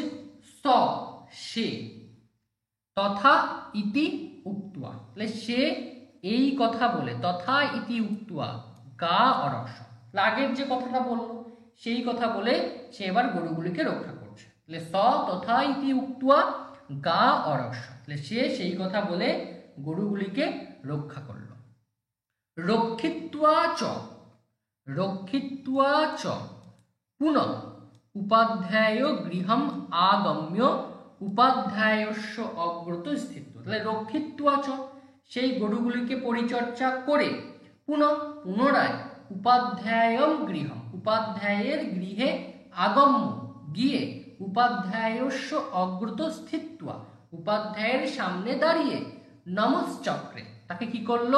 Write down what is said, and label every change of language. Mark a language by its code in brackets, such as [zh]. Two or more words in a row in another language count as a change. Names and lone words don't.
[bn] স সে, [sa] तथा इति उक्त्वा, [bn] তাহলে সে এই কথা বলে, [sa] तथा इति उक्त्वा गा अरक्ष, [bn] আগের যে কথাটা বললো সেই কথা বলে সে এবার গরুগুলিকে রক্ষা করছে। তাহলে [sa] स तथा इति उक्त्वा गा अरक्ष, [bn] তাহলে সে সেই কথা বলে গরুগুলিকে রক্ষা করলো। [sa] रक्षित्वा च, रक्षित्वा च पुनः उपाध्याय गृहम आगम्य उपाध्यायस्य अग्रत स्थित। [bn] তাহলে [sa] रक्षित्वा च, [bn] সেই গরুগুলিকে পরিচর্যা করে, পুনরায় [sa] उपाध्यायम गृहम, [bn] উপাধ্যায়ের গৃহে আগম্য গিয়ে, [sa] उपाध्यायस्य अग्रत स्थित्वा, [bn] উপাধ্যায়ের সামনে দাঁড়িয়ে, নমশ্চক্রে, তাকে কি করলো?